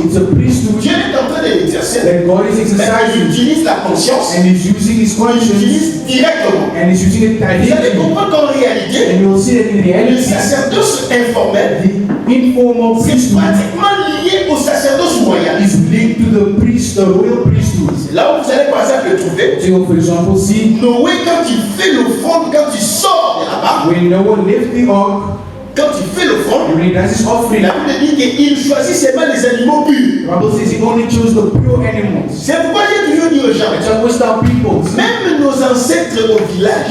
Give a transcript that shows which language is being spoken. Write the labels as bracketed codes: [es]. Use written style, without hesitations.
[en] It's a priesthood [fr] Dieu est en train de l'exercer, [en] that God is [fr] mais il [en] exercising [fr] utilise la conscience, [en] and is using His [fr] il [en] conscience [fr] l'utilise directement. [en] and is using it [fr] Vous allez [en] directly. [fr] comprendre qu'en réalité, [en] And you will see that in [fr] le [en] reality, [fr] sacerdoce informel, [en] the informal [fr] c'est [en] priesthood [fr] pratiquement lié au sacerdoce royal. [en] is linked to the priest, the royal priesthood. [fr] Là où vous allez par exemple le trouver, [en] So, for example, see [fr] Noé, quand il fait l'offrande, quand il sort de là-bas, [en] when Noah left the ark, [fr] quand il fait l'offrande, [en] when he does his offering, [fr] la Bible dit qu'il choisit seulement les animaux purs. [en] the Bible says he only chose the pure animals. [fr] C'est pourquoi j'ai toujours dit aux gens, [en] It's always our people, [fr] même nos ancêtres au village,